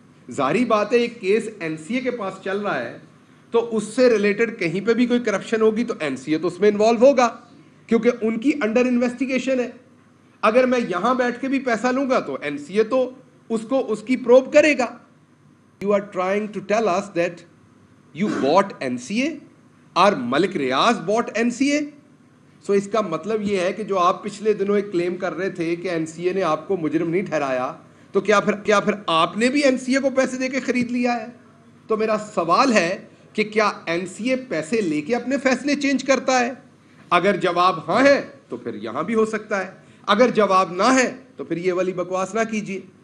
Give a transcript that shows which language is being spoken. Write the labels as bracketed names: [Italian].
[Urdu] ظاہری بات ہے, ایک کیس NCA کے پاس چل رہا ہے تو اس سے ریلیٹڈ کہیں پہ بھی کوئی کرپشن ہوگی تو NCA تو اس میں انوالو ہوگا, کیونکہ ان کی انڈر انویسٹیگیشن ہے. اگر میں یہاں بیٹھ کے بھی پیسہ لوں گا تو NCA تو اس کی پروب کرے گا. [English] You are trying to tell us that you bought NCA or Malik Riaz bought NCA. [Urdu] So اس کا مطلب یہ ہے کہ جو آپ پچھلے دنوں ایک کلیم کر رہے تھے کہ NCA نے آپ کو مجرم نہیں ٹھہرایا, تو کیا پھر آپ نے بھی NCA کو پیسے دے کے خرید لیا ہے. تو میرا سوال ہے کہ کیا NCA پیسے لے کے اپنے فیصلے چینج کرتا ہے؟ اگر جواب ہاں ہے تو پھر یہاں بھی ہو سکتا ہے, اگر جواب نہ ہے تو پھر یہ والی بکواس نہ کیجیے.